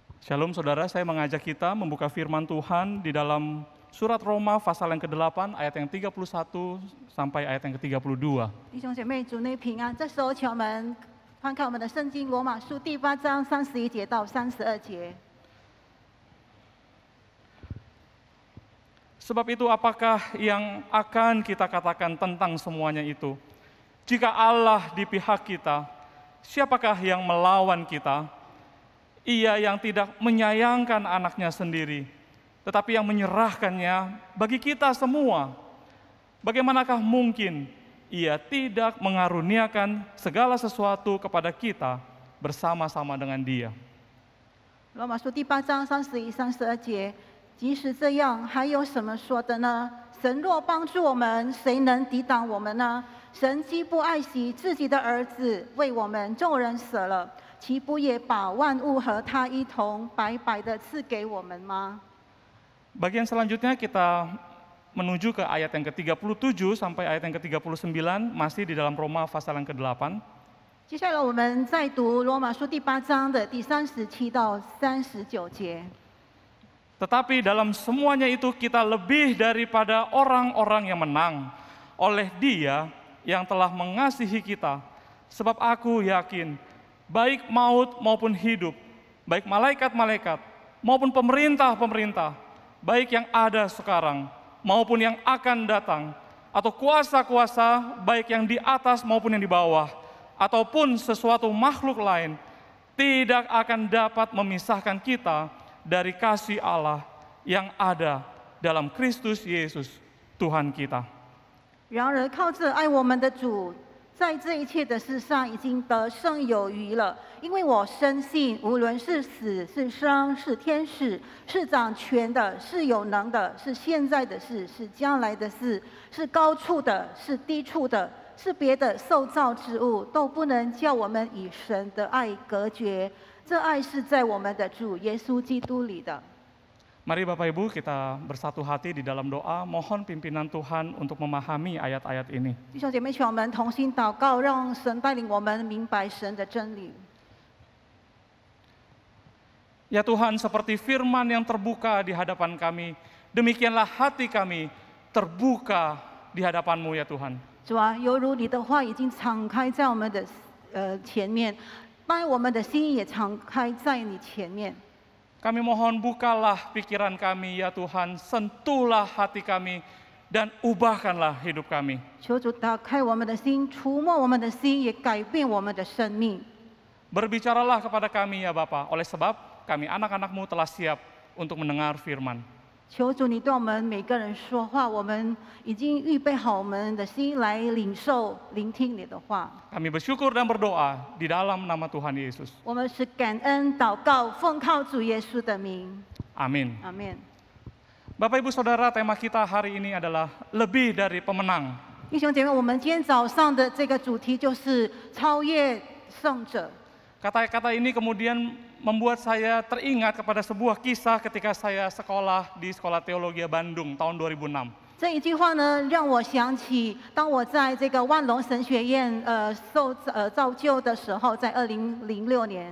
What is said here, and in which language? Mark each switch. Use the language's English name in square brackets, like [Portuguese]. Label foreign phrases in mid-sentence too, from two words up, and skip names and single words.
[Indonesian] Shalom saudara, saya mengajak kita membuka firman Tuhan di dalam surat Roma pasal yang ke-8 ayat yang 31 sampai ayat yang ke-32. [Chinese] 弟兄姐妹，主内平安。这时候，请我们翻看我们的圣经《罗马书》第8章31节到32节。 [Indonesian] Sebab itu apakah yang akan kita katakan tentang semuanya itu? Jika Allah di pihak kita, siapakah yang melawan kita? Ia yang tidak menyayangkan anaknya sendiri, tetapi yang menyerahkannya bagi kita semua. Bagaimanakah mungkin ia tidak mengaruniakan segala sesuatu kepada kita bersama-sama dengan Dia? [Chinese] 罗马书第8章31、32节，即使这样，还有什么说的呢？神若帮助我们，谁能抵挡我们呢？神既不爱惜自己的儿子，为我们众人舍了，岂不也把万物和他一同白白的赐给我们吗？ [Indonesian] Bagian selanjutnya kita menuju ke ayat yang ke-37 sampai ayat yang ke-39, masih di dalam Roma pasal yang ke-8. [Chinese] 接下来我们再读罗马书第8章的第37到39节。 [Indonesian] Tetapi dalam semuanya itu kita lebih daripada orang-orang yang menang oleh Dia yang telah mengasihi kita. Sebab aku yakin, baik maut maupun hidup, baik malaikat-malaikat maupun pemerintah-pemerintah, baik yang ada sekarang maupun yang akan datang, atau kuasa-kuasa baik yang di atas maupun yang di bawah, ataupun sesuatu makhluk lain, tidak akan dapat memisahkan kita dari kasih Allah yang ada dalam Kristus Yesus Tuhan kita. [Chinese] 然而靠着爱我们的主，在这一切的事上已经得胜有余了。因为我深信，无论是死是生，是天使，是掌权的，是有能的，是现在的事，是将来的事，是高处的，是低处的，是别的受造之物，都不能叫我们与神的爱隔绝。这爱是在我们的主耶稣基督里的。 [Indonesian] Mari Bapak Ibu kita bersatu hati di dalam doa, mohon pimpinan Tuhan untuk memahami ayat-ayat ini. [Chinese] 弟兄姐妹，请我们同心祷告，让神带领我们明白神的真理。 [Indonesian] Ya Tuhan, seperti firman yang terbuka di hadapan kami, demikianlah hati kami terbuka di hadapan-Mu ya Tuhan. [Chinese] 主啊，犹如你的话已经敞开在我们的前面，当我们的心也敞开在你前面。 [Indonesian] Kami mohon bukalah pikiran kami ya Tuhan, sentuhlah hati kami, dan ubahkanlah hidup kami. [Chinese] 求主打开我们的心，触摸我们的心，也改变我们的生命。 [Indonesian] Berbicaralah kepada kami ya Bapa, oleh sebab kami anak-anak-Mu telah siap untuk mendengar firman. [Chinese] 求主你对我们每个人说话，我们已经预备好我们的心来领受、聆听你的话。 [Indonesian] Kami bersyukur dan berdoa di dalam nama Tuhan Yesus. [Chinese] 我们是感恩祷告，奉靠主耶稣的名， [Indonesian] Amin. [Chinese] 阿门。 [Indonesian] Bapak Ibu Saudara, tema kita hari ini adalah lebih dari pemenang. [Chinese] 弟兄姐妹，我们今天早上的这个主题就是超越胜者。 [Indonesian] Kata-kata ini kemudian membuat saya teringat kepada sebuah kisah ketika saya sekolah di Sekolah Teologi Bandung tahun 2006. [Chinese] 这一句话呢，让我想起当我在这个万隆神学院造就的时候，在2006年。